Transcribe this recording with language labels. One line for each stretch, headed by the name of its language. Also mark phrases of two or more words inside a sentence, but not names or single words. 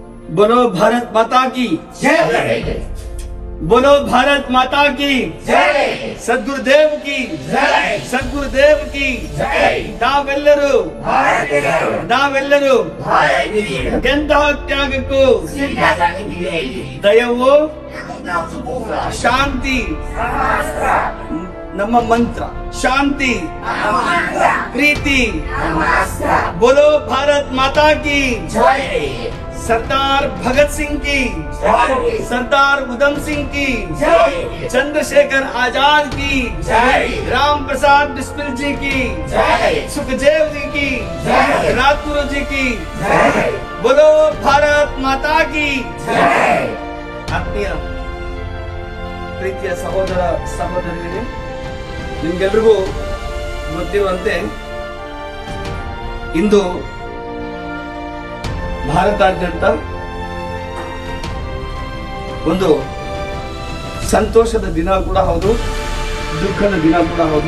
Hindi: बोलो भारत माता की जय। बोलो भारत माता की जय। सद्गुरुदेव की जय। सद्गुरुदेव की जय।
Kannada: ನಾವೆಲ್ಲರೂ ಭಾರತೀಯರು ನಾವೆಲ್ಲರೂ ಭಾರತೀಯರು ಎಂತಹ ತ್ಯಾಗಕ್ಕೂ ಸಿದ್ಧರಾಗಿದ್ದೀರಿ. ದಯವು ನಾವು ಪೂರ್ಣ ಶಾಂತಿ ಸಮಸ್ತ ನಮ್ಮ ಮಂತ್ರ ಶಾಂತಿ ನಮ್ಮ ಮಂತ್ರ ಪ್ರೀತಿ ನಮ್ಮ ಅಸ್ತ್ರ.
Hindi: बोलो भारत माता की
Kannada: ಜಯ.
Hindi: सरदार भगत सिंह की
Kannada: ಜಯ.
Hindi: सरदार उधम सिंह की
Kannada: ಜಯ.
Hindi: चंद्रशेखर आजाद की जय। राम प्रसाद बिस्मिल जी की जय। सुखदेव जी की जय। राजगुरु जी की जय। बोलो भारत माता की
Kannada: ಜಯ. ಆತ್ಮೀಯ ಪ್ರೀತಿಯ ಸಹೋದರ ಸಹೋದರಿಯರೇ, ನಿಮ್ಗೆಲ್ರಿಗೂ ಗೊತ್ತಿರುವಂತೆ ಇಂದು ಭಾರತಾದ್ಯಂತ ಒಂದು ಸಂತೋಷದ ದಿನ ಕೂಡ ಹೌದು, ದುಃಖದ ದಿನ ಕೂಡ ಹೌದು.